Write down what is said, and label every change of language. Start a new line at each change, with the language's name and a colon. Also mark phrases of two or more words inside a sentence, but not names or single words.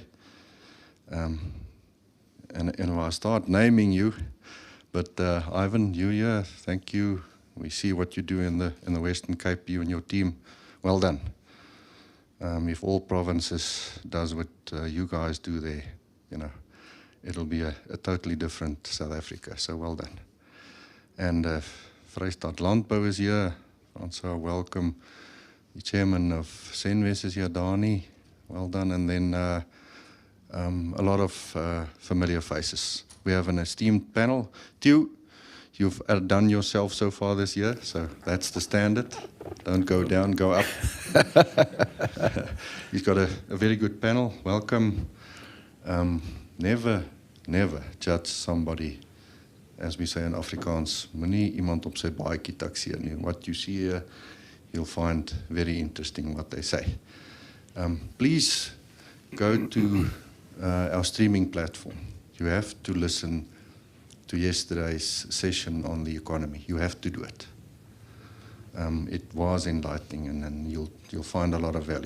English: And if I start naming you, but Ivan, you here, thank you. We see what you do in the Western Cape, you and your team. Well done. If all provinces does what you guys do there, you know, it'll be a totally different South Africa. So well done. And Vrystaat Landbou is here. Francois, welcome. The chairman of Senwes is here, Dani. Well done. And then a lot of familiar faces. We have an esteemed panel. Theo, you've outdone yourself so far this year, so that's the standard. Don't go down, go up. He's got a very good panel. Welcome. Never judge somebody, as we say in Afrikaans,
Afrikaans: moenie iemand op sy baadjie takseer nie.
English: What you see here, you'll find very interesting what they say. Please go to our streaming platform. You have to listen to yesterday's session on the economy. You have to do it. It was enlightening, and you'll find a lot of value.